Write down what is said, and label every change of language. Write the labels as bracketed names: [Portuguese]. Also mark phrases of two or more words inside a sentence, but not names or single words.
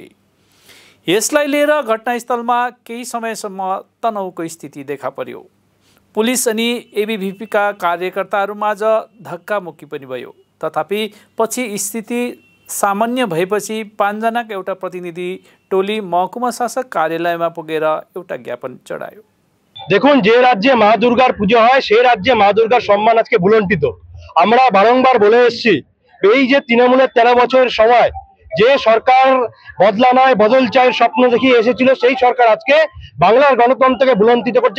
[Nepali] यसलाई लिएर घटनास्थलमा केही समयसम्म तनावको स्थिति देखा पर्यो। पुलिस अनि एबीभीपीका कार्यकर्ताहरूमाझ धक्कामुक्की पनि भयो। तथापि पछि स्थिति सामान्य भएपछि 5 जनाका एउटा प्रतिनिधि टोली महकुमा शासक कार्यालयमा पुगेर एउटा ज्ञापन चढायो। [Bangla] দেখুন, যে রাজ্যে মা দুর্গার পুজো হয় সেই রাজ্যে মা দুর্গার সম্মান আজকে ভুলণ্ঠিত। আমরা বারংবার বলে এসেছি, এই যে তৃণমূলের 13 বছরের সময় যে সরকার বদলা নয় বদল চায়ের স্বপ্ন দেখিয়ে এসেছিল, সেই সরকার আজকে বাংলার গণতন্ত্রকে ভুলণ্ঠিত করছে।